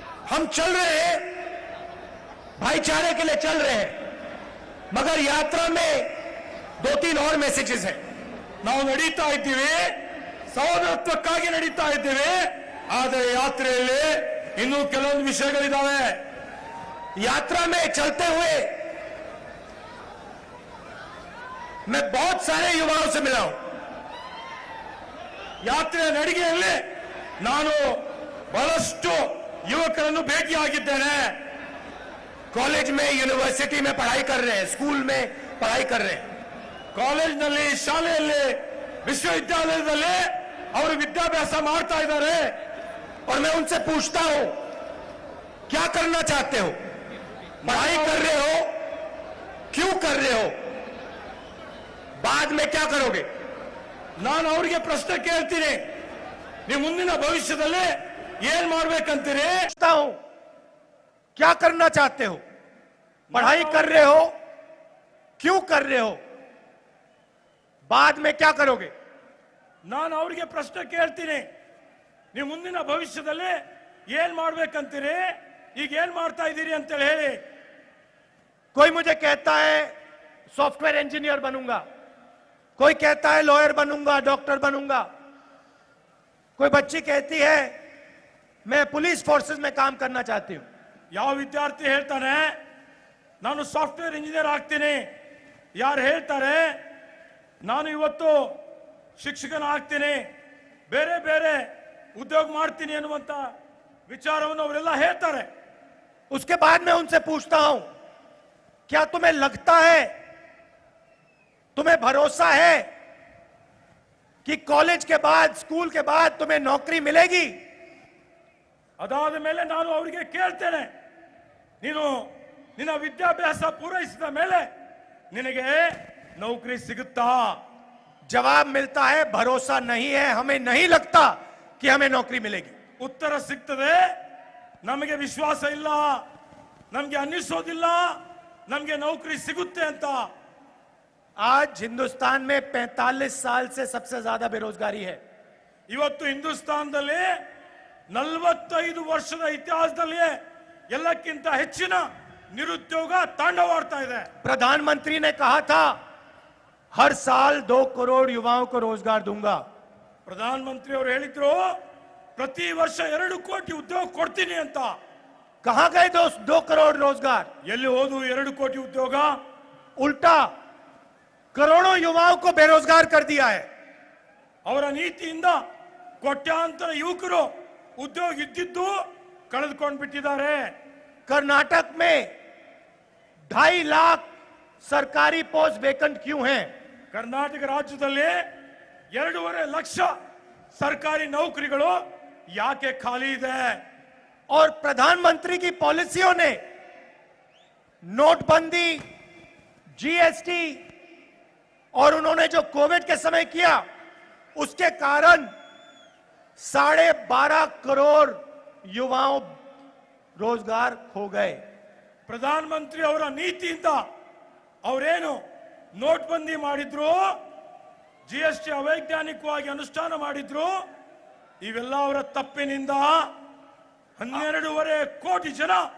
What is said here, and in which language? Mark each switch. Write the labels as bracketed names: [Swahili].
[Hindi] हम चल रहे हैं, भाईचारे के लिए चल रहे हैं, मगर यात्रा में 2-3 और मैसेजेस हैं। [Kannada] ನಾವು ನಡೀತಾ ಇದ್ದೀವಿ, ಸಹೋದರತ್ವಕ್ಕಾಗಿ ನಡೀತಾ ಇದ್ದೀವಿ, ಆದರೆ ಯಾತ್ರೆಯಲ್ಲಿ ಇನ್ನೂ ಕೆಲವೊಂದು ವಿಷಯಗಳಿದ್ದಾವೆ. [Hindi] यात्रा में चलते हुए मैं बहुत सारे युवाओं से मिला हूं। [Kannada] ಯಾತ್ರೆಯ ನಡಿಗೆಯಲ್ಲಿ ನಾನು ಬಹಳಷ್ಟು ಯುವಕರನ್ನು ಭೇಟಿಯಾಗಿದ್ದೇನೆ. [Hindi] कॉलेज में, यूनिवर्सिटी में पढ़ाई कर रहे हैं, स्कूल में पढ़ाई कर रहे हैं, [Kannada] ಕಾಲೇಜ್ನಲ್ಲಿ, ಶಾಲೆಯಲ್ಲಿ, ವಿಶ್ವವಿದ್ಯಾಲಯದಲ್ಲಿ ಅವರು ವಿದ್ಯಾಭ್ಯಾಸ ಮಾಡ್ತಾ ಇದ್ದಾರೆ. [Hindi] और मैं उनसे पूछता हूं क्या करना चाहते हो, पढ़ाई कर रहे हो, क्यों कर रहे हो, बाद में क्या करोगे। [Kannada] ನಾನು ಅವರಿಗೆ ಪ್ರಶ್ನೆ ಕೇಳ್ತೀನಿ, ನೀವು ಮುಂದಿನ ಭವಿಷ್ಯದಲ್ಲಿ ಏನ್ ಮಾಡ್ಬೇಕಂತೀರಿ? [Hindi] पूछता हूं क्या करना चाहते हो, पढ़ाई कर रहे हो, क्यों कर रहे हो, बाद में क्या करोगे। [Kannada] ನಾನು ಅವರಿಗೆ ಪ್ರಶ್ನೆ ಕೇಳ್ತೀನಿ, ನೀವು ಮುಂದಿನ ಭವಿಷ್ಯದಲ್ಲಿ ಏನ್ ಮಾಡ್ಬೇಕಂತೀರಿ, ಈಗ ಏನ್ ಮಾಡ್ತಾ ಇದ್ದೀರಿ ಅಂತೇಳಿ ಹೇಳಿ. [Hindi] कोई मुझे कहता है सॉफ्टवेयर इंजीनियर बनूंगा, कोई कहता है लॉयर बनूंगा, डॉक्टर बनूंगा, कोई बच्ची कहती है मैं पुलिस फोर्सेस में काम करना चाहती हूं। [Kannada] ಯಾವ ವಿದ್ಯಾರ್ಥಿ ಹೇಳ್ತಾನೆ ನಾನು ಸಾಫ್ಟ್ವೇರ್ ಇಂಜಿನಿಯರ್ ಆಗ್ತೀನಿ, ಯಾರು ಹೇಳ್ತಾರೆ ನಾನು ಇವತ್ತು ಶಿಕ್ಷಕನ ಆಗ್ತೀನಿ, ಬೇರೆ ಬೇರೆ ಉದ್ಯೋಗ ಮಾಡ್ತೀನಿ ಅನ್ನುವಂತ ವಿಚಾರವನ್ನು ಅವರೆಲ್ಲ ಹೇಳ್ತಾರೆ. [Hindi] उसके बाद मैं उनसे पूछता हूं क्या तुम्हें लगता है, तुम्हें भरोसा है कि कॉलेज के बाद, स्कूल के बाद तुम्हें नौकरी मिलेगी। [Kannada] ಅದಾದ ಮೇಲೆ ನಾನು ಅವರಿಗೆ ಕೇಳ್ತೇನೆ, ನೀನು ನಿನ್ನ ವಿದ್ಯಾಭ್ಯಾಸ ಪೂರೈಸಿದ ಮೇಲೆ ನಿನಗೆ ನೌಕರಿ ಸಿಗುತ್ತಾ? [Hindi] जवाब मिलता है भरोसा नहीं है, हमें नहीं लगता कि हमें नौकरी मिलेगी। [Kannada] ಉತ್ತರ ಸಿಗ್ತದೆ, ನಮಗೆ ವಿಶ್ವಾಸ ಇಲ್ಲ, ನಮಗೆ ಅನ್ನಿಸೋದಿಲ್ಲ ನಮಗೆ ನೌಕರಿ ಸಿಗುತ್ತೆ ಅಂತ. [Hindi] आज हिंदुस्तान में 45 साल से सबसे ज्यादा बेरोजगारी है। [Kannada] ಇವತ್ತು ಹಿಂದೂಸ್ತಾನದಲ್ಲಿ 45 ವರ್ಷದ ಇತಿಹಾಸದಲ್ಲಿ ಎಲ್ಲಕ್ಕಿಂತ ಹೆಚ್ಚಿನ ನಿರುದ್ಯೋಗ ತಾಂಡವಾಡ್ತಾ ಇದೆ. [Hindi] प्रधानमंत्री ने कहा था हर साल 2 करोड़ युवाओं को रोजगार दूंगा। [Kannada] ಪ್ರಧಾನಮಂತ್ರಿ ಅವರು ಹೇಳಿದ್ರು ಪ್ರತಿ ವರ್ಷ 2 ಕೋಟಿ ಉದ್ಯೋಗ ಕೊಡ್ತೀನಿ ಅಂತ. [Hindi] कहां गए 2 करोड़ रोजगार? [Kannada] ಎಲ್ಲಿ ಹೋದು 2 ಕೋಟಿ ಉದ್ಯೋಗ? [Hindi] उल्टा करोड़ों युवाओं को बेरोजगार कर दिया है। [Kannada] ಅವರ ನೀತಿಯಿಂದ ಕೋಟ್ಯಾಂತರ ಯುವಕರು ಉದ್ಯೋಗ ಇದ್ದಿದ್ದು ಕಳೆದುಕೊಂಡು ಬಿಟ್ಟಿದ್ದಾರೆ. [Hindi] कर्नाटक में 2.5 लाख सरकारी पोस्ट वेकेंट क्यों हैं? [Kannada] ಕರ್ನಾಟಕ ರಾಜ್ಯದಲ್ಲಿ 2.5 ಲಕ್ಷ ಸರ್ಕಾರಿ ನೌಕರಿಗಳು ಯಾಕೆ ಖಾಲಿ ಇದೆ? [Hindi] और प्रधानमंत्री की पॉलिसियों ने, नोटबंदी, जीएसटी और उन्होंने जो कोविड के समय किया उसके कारण 12.5 करोड़ युवाओं रोजगार खो गए। [Kannada] ಪ್ರಧಾನಮಂತ್ರಿ ಅವರ ನೀತಿಯಿಂದ ಅವರೇನು ನೋಟ್ಬಂದಿ ಮಾಡಿದ್ರು, ಜಿಎಸ್ಟಿ ಅವೈಜ್ಞಾನಿಕವಾಗಿ ಅನುಷ್ಠಾನ ಮಾಡಿದ್ರು, ಇವೆಲ್ಲ ಅವರ ತಪ್ಪಿನಿಂದ 12.5 ಕೋಟಿ ಜನ